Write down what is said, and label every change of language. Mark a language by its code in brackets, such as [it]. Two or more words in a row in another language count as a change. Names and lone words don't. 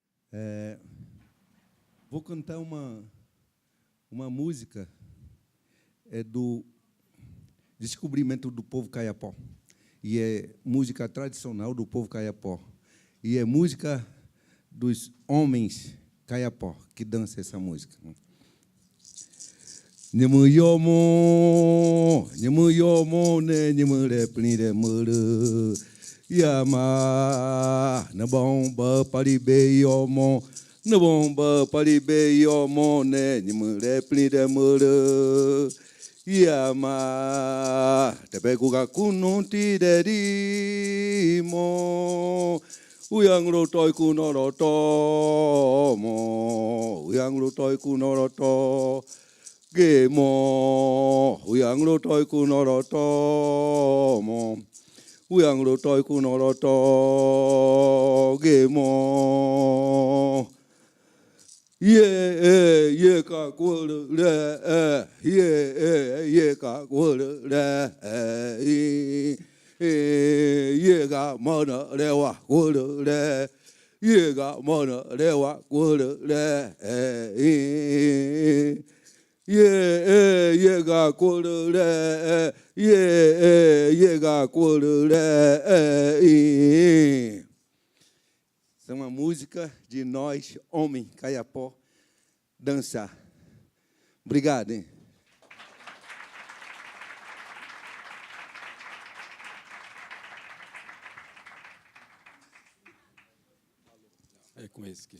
[pt] Vou cantar uma música do descobrimento do povo Kayapó. E é música tradicional do povo Kayapó. E é música dos homens Kayapó que dançam essa música. [txu] Nimuyomo, ne nimure plire muru. Yama, na bomba paribe yomo, na bomba paribe yomo, ne nimure plire muru. Yama, te pego gakuno tirerimo. Uyang rotoi kunoroto mo, uyang rotoi kunoroto. Gemo, uyang rotoi kunoroto mo, uyang rotoi kunoroto. Gemo, ye ka kule ye ka kule ye ga mana rewa kule ye ga mana rewa kule ye ga kule ye ga kule. [pt] Essa é uma música de nós, homem, Kayapó, dançar. Obrigado, hein? É com esse aqui.